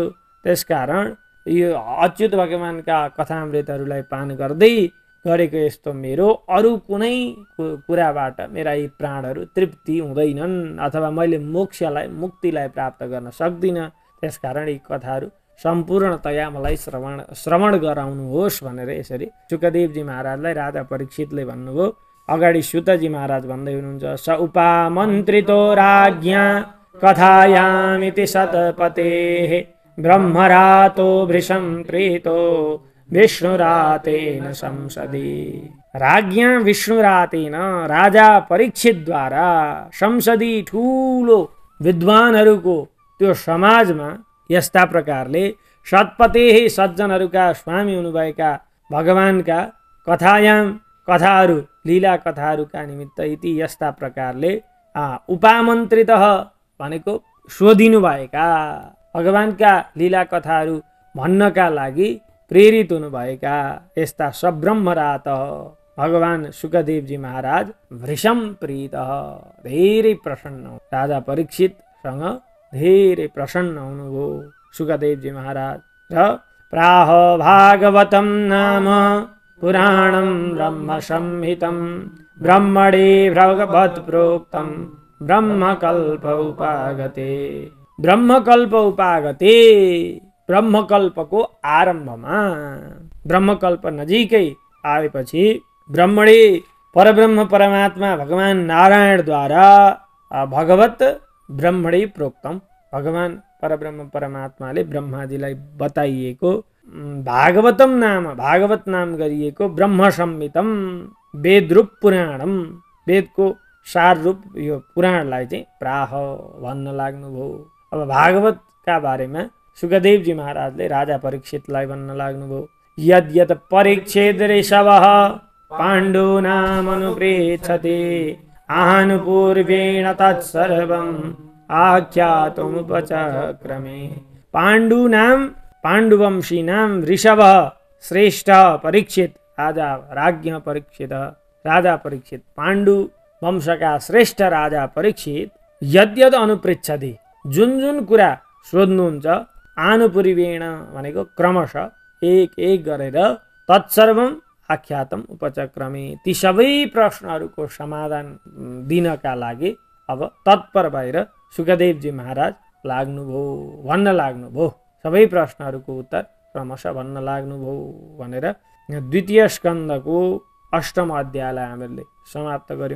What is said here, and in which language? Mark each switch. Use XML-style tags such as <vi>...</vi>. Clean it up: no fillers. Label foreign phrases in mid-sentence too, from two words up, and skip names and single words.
<ne>त्यसकारण यो अच्युत भगवानका कथामृतहरूलाई पान गर्दै गरेको यस्तो मेरो अरू कुनै कुराबाट मेरा यी प्राणहरू तृप्ति हुँदैनन् अथवा मैले मुक्तिलाई प्राप्त गर्न सक्दिनँ। त्यसकारण यी कथाहरू सम्पूर्णतया मलाई श्रवण गराउनुहोस् भनेर यसरी सुखदेवजी महाराजलाई राजा परीक्षितले भन्नुभयो। अगाडि सुतजी महाराज भन्दै हुनुहुन्छ,</ne> <sa>स उपामन्त्रितो राज्ञा कथायामिति सतपतेः ब्रह्मरातो भृशं प्रीतो विष्णुरातेन संसदि। राज्ञा विष्णुरातेन,</sa> <ne>राजा परीक्षितद्वारा संसदी ठुलो विद्वानहरूको त्यो समाजमा यस्ता प्रकारले सतपते सज्जनहरूका स्वामी हुनुभएका भगवानका कथायाम, कथाहरू लीला कथाहरूका निमित्त इति यस्ता प्रकारले उपामन्त्रित भनेको सोधिनु भएका, भगवानका लीला कथाहरू भन्नका लागि प्रेरित हुनुभएका यस्ता सब्रह्मरात भगवान सुखदेवजी महाराज</ne> <sa>वृषम प्रीत,</sa> <ne>धेरै प्रसन्न, राजा परीक्षितसँग धेरै प्रसन्न हुनुभयो सुखदेवजी महाराज।</ne> <sa>र प्राह भागवतं नाम पुराणं ब्रह्म संहितं ब्रह्मणे भगवत् प्रोक्तं ब्रह्मकल्प उपागते। ब्रह्मकल्प उपागते,</sa> <ne>ब्रह्मकल्पको आरम्भमा, ब्रह्मकल्प नजिकै आएपछि ब्रह्मणे परब्रह्म परमात्मा भगवान नारायणद्वारा</ne> <sa>भगवत ब्रह्मणे प्रोक्तम,</sa> <ne>भगवान परब्रह्म परमात्माले ब्रह्माजीलाई बताइएको भागवतम नाम, भागवत नाम गरिएको</ne> <sa>ब्रह्म संहितम,</sa> <ne>वेदरूप पुराणम, वेदको सार रूप यो पुराणलाई चाहिँ प्राह भन्न लाग्नुभयो। अब भागवतका बारेमा सुखदेवजी महाराजले राजा परीक्षितलाई भन्न लाग्नुभयो।</ne> <sa>यद्यत परीक्षित ऋषभः पाण्डूनामनुप्रेक्षते आहानुपूर्वेण तत्सर्वम् आख्यातुमुपचक्रमे। पाण्डूनाम, पाण्डुवंशीनां ऋषभः</sa> <ne>श्रेष्ठ परीक्षित, राजा राज्ञ परीक्षित, राजा परीक्षित, पाण्डु वंशका श्रेष्ठ राजा</ne> <sa>परीक्षित यद्यद अनुपृच्छति,</sa> <ne>जुन जुन कुरा सोध्नुहुन्छ, आनुपूर्वेण भनेको क्रमशः एक एक गरेर,</ne> <sa>तत्सर्वम आख्यातम उपचक्रमे,</sa> <ne>ती सबै प्रश्नहरूको समाधान दिनका लागि अब तत्पर भएर सुखदेवजी महाराज लाग्नुभयो, भन्न लाग्नुभयो, सबै प्रश्नहरूको उत्तर क्रमशः भन्न लाग्नुभयो भनेर द्वितीय स्कन्धको 8औं अध्यायलाई हामीले समाप्त गर्यौं।</ne>